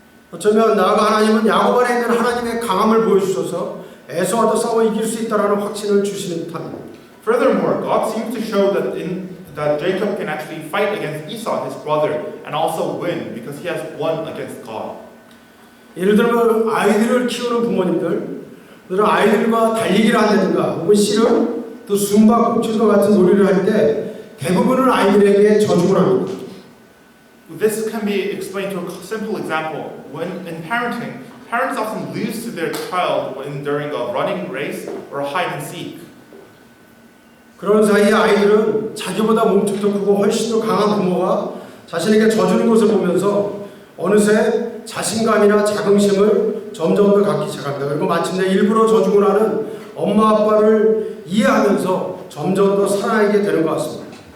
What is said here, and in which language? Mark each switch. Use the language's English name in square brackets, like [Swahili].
[Korean] 어쩌면 나아가 하나님은 야곱 안에 있는 하나님의 강함을 보여주셔서 에서와도 싸워 이길 수 있다라는 확신을 주시는 듯합니다. [English] Furthermore, God seems to show that Jacob can actually fight against Esau, his brother, and also win because he has won against God. [Korean] 예를 들면 아이들을 키우는 부모님들, 아이들과 달리기를 한다든가 혹은 씨름, 또 숨바꼭질과 같은 놀이를 할 때 대부분은 아이들에게 저주를 합니다. [English] This can be explained through a simple example. When in parenting, parents often lose to their child during a running race or a hide and seek. [Korean] 그런 사이에 아이들은 자기보다 몸집도 크고 훨씬 더 강한 부모가 자신에게 져주는 것을 보면서 어느새 자신감이나 자긍심을 점점 더 갖기 시작합니다. 그리고 마침내 일부러 져주고 나는 엄마 아빠를 이해하면서 점점 더 사랑하게 되는 것 같습니다.